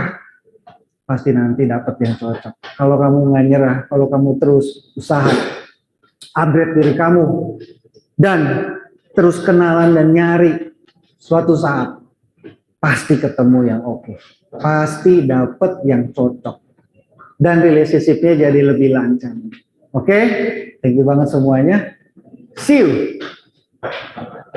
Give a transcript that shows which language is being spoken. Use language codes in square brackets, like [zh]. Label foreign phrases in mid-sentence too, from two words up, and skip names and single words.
[id] Pasti nanti dapat yang cocok. Kalau kamu nggak nyerah, kalau kamu terus usaha, upgrade diri kamu, dan terus kenalan dan nyari, suatu saat pasti ketemu yang oke, pasti dapat yang cocok, dan relationship-nya jadi lebih lancar. Oke, [en] thank you [id] banget semuanya. [en] See you.